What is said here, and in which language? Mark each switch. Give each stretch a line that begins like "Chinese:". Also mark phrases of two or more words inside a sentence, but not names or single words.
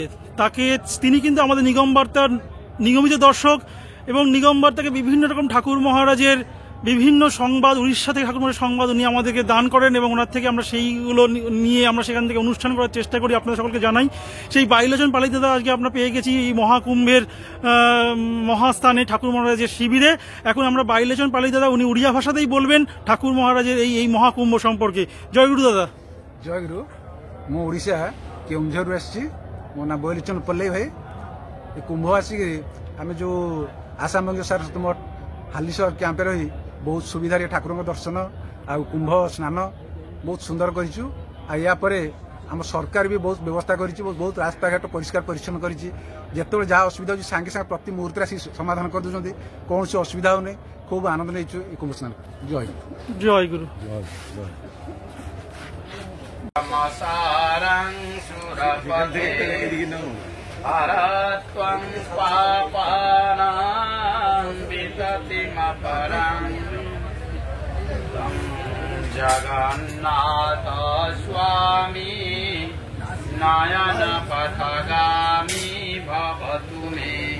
Bangla: তিনি কিন্তু আমাদের নিগমবার্তার নিয়মিত দর্শক এবং নিগমবার্তাকে বিভিন্ন রকম ঠাকুর মহারাজের বিভিন্ন সংবাদ, উড়িষ্যা থেকে ঠাকুর মহারাজের সংবাদ উনি আমাদেরকে দান করেন এবং ওনার থেকে আমরা সেইগুলো নিয়ে আমরা সেখান থেকে অনুষ্ঠান করার চেষ্টা করি, আপনাদের সকলকে জানাই। সেই বাইলোচন পালেই দাদা আজকে আমরা পেয়ে গেছি এই মহাকুম্ভের মহাস্থানে ঠাকুর মহারাজের শিবিরে। এখন আমরা বাইলোচন পালেই দাদা, উনি উড়িয়া ভাষাতেই বলবেন ঠাকুর মহারাজের এই মহাকুম্ভ সম্পর্কে। জয় গুরু দাদা। জয় গুরু।
Odia: ମୁଁ ଓଡ଼ିଶା କେଉଁଝରରୁ ଆସିଛି। ମୋ ନାଁ ବୈଲୋଚନ ପଲେଇ ଭାଇ। ଏ କୁମ୍ଭ ଆସିକି ଆମେ ଯେଉଁ ଆସାମବଙ୍ଗ ସାରସ୍ୱତ ମଠ ହାଲିଶହର କ୍ୟାମ୍ପରେ ରହି ବହୁତ ସୁବିଧାରେ ଠାକୁରଙ୍କ ଦର୍ଶନ ଆଉ କୁମ୍ଭ ସ୍ନାନ ବହୁତ ସୁନ୍ଦର କରିଛୁ। ଆଉ ୟା ପରେ ଆମ ସରକାର ବି ବହୁତ ବ୍ୟବସ୍ଥା କରିଛି, ବହୁତ ରାସ୍ତାଘାଟ ପରିଷ୍କାର ପରିଚ୍ଛନ୍ନ କରିଛି। ଯେତେବେଳେ ଯାହା ଅସୁବିଧା ହେଉଛି ସାଙ୍ଗେ ସାଙ୍ଗେ ପ୍ରତି ମୁହୂର୍ତ୍ତରେ ଆସି ସମାଧାନ କରିଦେଉଛନ୍ତି। କୌଣସି ଅସୁବିଧା ହେଉନି। ଖୁବ୍ ଆନନ୍ଦ ନେଇଛୁ ଏ କୁମ୍ଭ ସ୍ନାନ। ଜୟ ଗୁରୁ, ଜୟ ଗୁରୁ।
Sanskrit: सारं सुरपते हरत्वं पापानां विततिमपरं तं जगन्नाथ स्वामी नयनपथगामी भवतु मे।